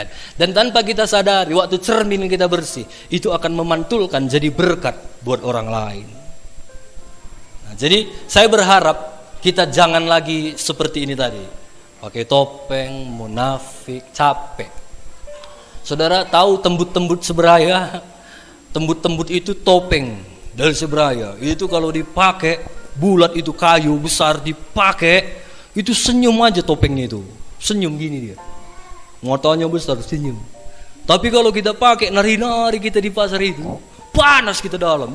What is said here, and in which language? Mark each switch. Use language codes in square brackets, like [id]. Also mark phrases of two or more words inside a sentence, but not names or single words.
[id] Dan tanpa kita sadari, waktu cermin kita bersih, itu akan memantulkan jadi berkat buat orang lain. Nah, jadi saya berharap kita jangan lagi seperti ini tadi, pakai topeng, munafik, capek. Saudara tahu tembut-tembut seberaya? Tembut-tembut itu topeng dari seberaya. Itu kalau dipakai, bulat itu kayu besar dipakai, itu senyum aja topengnya itu. Senyum gini dia. Matanya besar senyum. Tapi kalau kita pakai nari-nari kita di pasar itu, panas kita dalam.